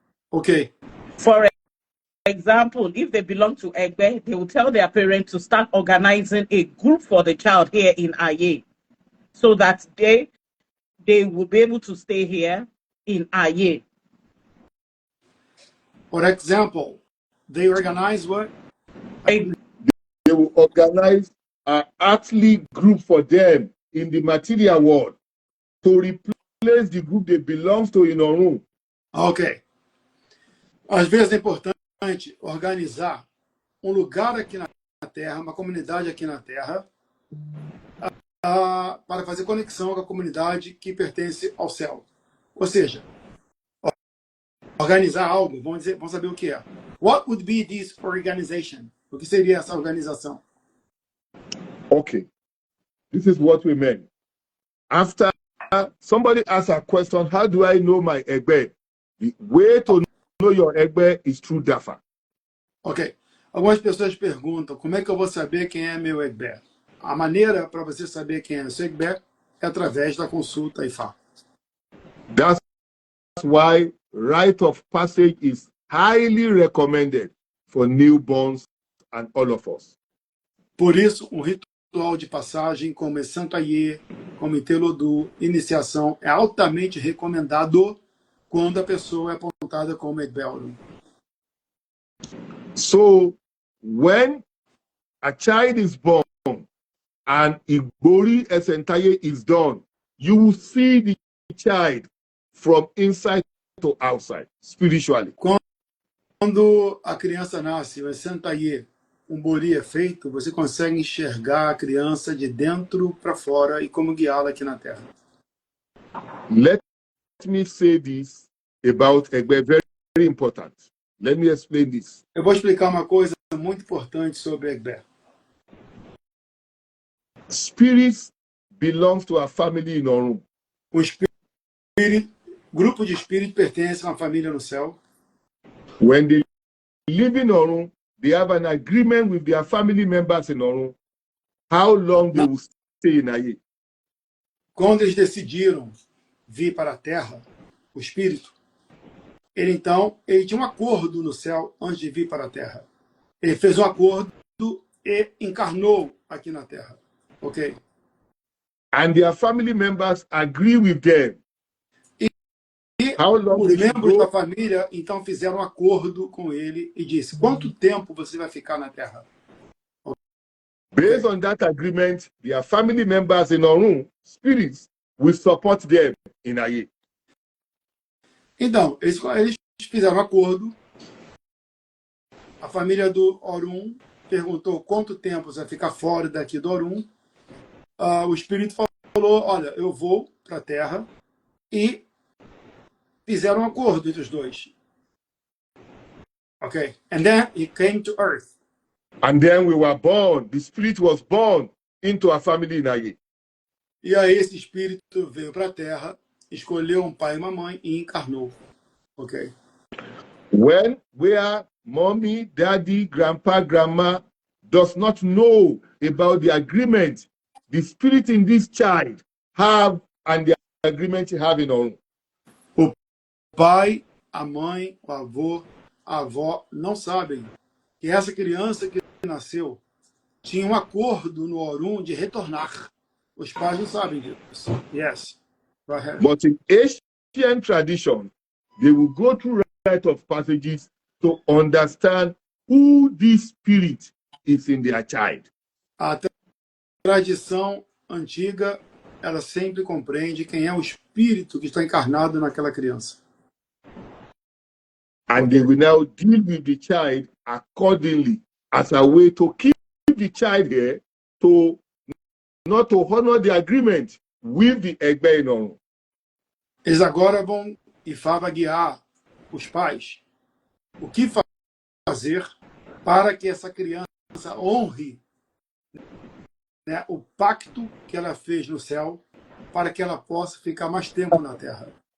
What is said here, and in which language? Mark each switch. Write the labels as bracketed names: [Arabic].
[English] Ok? For example, if they belong to Egbe, they will tell their parents to start organizing a group for the child here in Aye, so that they will be able to stay here in Aye. For example, they organize what? They will organize an athlete group for them in the material world to replace the group they belong to in Orun. Ok. [Portuguese] Às vezes é importante organizar um lugar aqui na Terra, uma comunidade aqui na Terra, para fazer conexão com a comunidade que pertence ao céu. Ou seja, organizar algo, vamos saber o que é. [English] What would be this organization? [Portuguese] O que seria essa organização? [English] Okay, this is what we meant. After somebody asks a question, how do I know my Egbe? The way to know your Egbe is through Dafa. Ok. [Portuguese] Algumas pessoas perguntam, como é que eu vou saber quem é meu Egbe? A maneira para você saber quem é o seu Egbe é através da consulta IFA. [English] That's why rite of passage is highly recommended for newborns and all of us. [Portuguese] Por isso, um ritual de passagem como Santo Aie, como Itelodu, iniciação, é altamente recomendado quando a pessoa é apontada como Egbe Orun. [English] So, when a child is born and Igbori Esentaye is done, you will see the child from inside to outside, spiritually. [Portuguese] Quando a criança nasce, o Santo Aie, um bori é feito, você consegue enxergar a criança de dentro para fora e como guiá-la aqui na Terra. [English] Let me say this about Egbe, very, very important. Let me explain this. [Portuguese] Eu vou explicar uma coisa muito importante sobre Egbe. [English] Spirits belong to a family in Orun. [Portuguese] O grupo de espíritos pertence a uma família no céu. [English] When they live in Orun, they have an agreement with their family members in Orun how long they will stay in Aye. [Portuguese] Quando eles decidiram vir para a Terra, o espírito, ele tinha um acordo no céu antes de vir para a Terra. Ele fez um acordo e encarnou aqui na Terra. [English] Ok? And their family members agree with them. [Portuguese] E os membros da família, então, fizeram um acordo com ele e disse, quanto tempo você vai ficar na Terra? [English] Based on that agreement, their family members in Orun, spirits, will support them in Aye. [Portuguese] Então, eles fizeram um acordo. A família do Orun perguntou quanto tempo você vai ficar fora daqui do Orun. O espírito falou, olha, eu vou para a Terra, e fizeram um acordo entre os dois. [English] Okay. And then he came to earth. And then we were born. The spirit was born into a family in Aye. [Portuguese] E aí esse espírito veio para a Terra, escolheu um pai e uma mãe e encarnou. Ok. [English] Where mommy, daddy, grandpa, grandma does not know about the agreement the spirit in this child have and the agreement you have in own. [Portuguese] O pai, a mãe, o avô, a avó não sabem que essa criança que nasceu tinha acordo no Orum de retornar. Os pais não sabem disso. [English] Yes. Go ahead. But in Asian tradition, they will go through rite of passages to understand who this spirit is in their child. [Portuguese] A tradição antiga, ela sempre compreende quem é o espírito que está encarnado naquela criança. [English] And they will now deal with the child accordingly as a way to keep the child here, to not to honor the agreement with the Egbe Inoru. [Portuguese] Eles agora vão e vai guiar os pais o que fazer para que essa criança honre, né, o pacto que ela fez no céu, para que ela possa ficar mais tempo na terra.